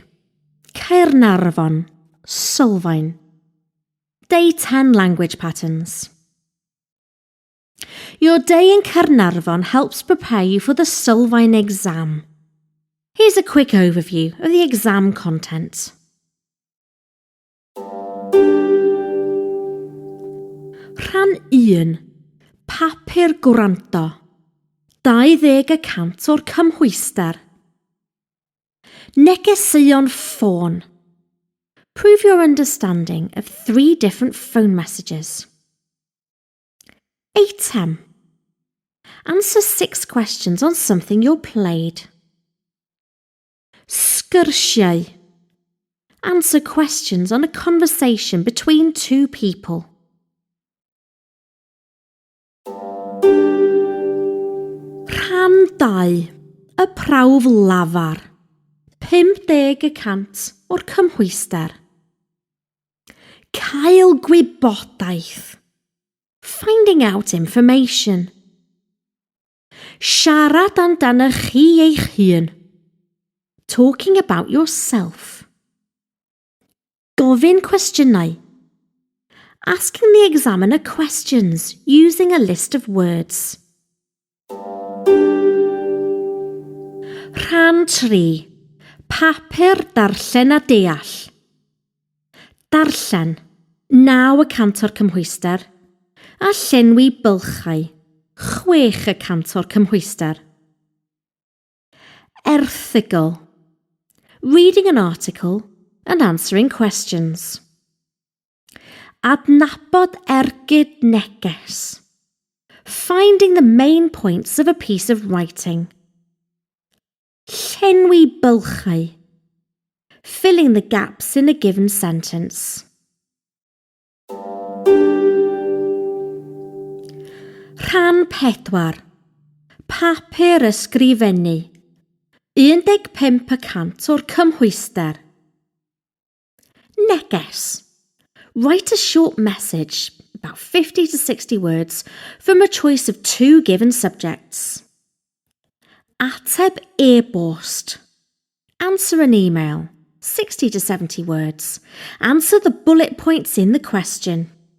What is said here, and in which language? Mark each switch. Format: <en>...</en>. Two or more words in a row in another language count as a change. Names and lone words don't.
<cy>Caernarfon, sylfaen.</cy> <en>Day 10 language patterns. Your day in Caernarfon helps prepare you for the sylfaen exam. Here's a quick overview of the exam content.</en> <cy>Rhan 1. Papur gwranto. 20% o'r cymhwyster. Negeseuon ffôn.</cy> <en>Prove your understanding of 3 different phone messages.</en> <cy>Eitem.</cy> <en>Answer 6 questions on something you're played.</en> <cy>Sgyrsiau.</cy> <en>Answer questions on a conversation between 2 people.</en> <cy>Rhan 2. Y prawf lafar. 50% o'r cymhwyster. Cael gwybodaeth.</cy> <en>Finding out information.</en> <cy>Siarad amdano chi eich hun.</cy> <en>Talking about yourself.</en> <cy>Gofyn cwestiynau.</cy> <en>Asking the examiner questions using a list of words.</en> <cy>Rhan 3. Papur darllen a deall. Darllen, 9% o'r cymhwyster, a llenwi bylchau, 6% o'r cymhwyster. Erthygl.</cy> <en>Reading an article and answering questions.</en> <cy>Adnabod ergyd neges.</cy> <en>Finding the main points of a piece of writing.</en> <cy>Llenwi bylchau.</cy> <en>Filling the gaps in a given sentence.</en> <cy>Rhan 4. Papur ysgrifennu. 15% o'r cymhwyster. Neges.</cy> <en>Write a short message, about 50 to 60 words, from a choice of 2 given subjects.</en> <cy>Ateb e-bost.</cy> <en>Answer an email, 60 to 70 words. Answer the bullet points in the question.</en>